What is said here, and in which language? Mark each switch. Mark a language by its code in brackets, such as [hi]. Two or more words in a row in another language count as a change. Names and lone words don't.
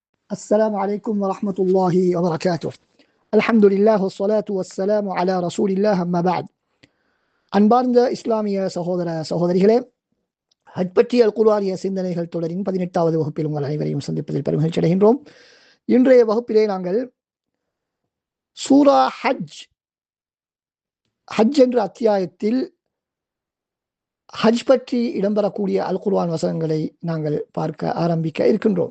[ar] السلام عليكم ورحمة الله وبركاته. الحمد لله والصلاة والسلام على رسول الله أما بعد. [ta] அன்பார்ந்த இஸ்லாமிய சகோதர சகோதரிகளே, ஹஜ் பற்றிய அல் குர்ஆனிய சிந்தனைகள் தொடரின் 18வது வகுப்பில் உங்கள் அனைவரையும் சந்திப்பதில் பெருமகிழ்ச்சி அடைகின்றோம். இன்றைய வகுப்பிலே நாங்கள் சூரா ஹஜ் என்ற அத்தியாயத்தில் ஹஜ் பற்றி இடம்பெறக்கூடிய அல் குர்ஆன் வசனங்களை நாங்கள் பார்க்க ஆரம்பிக்க இருக்கின்றோம்.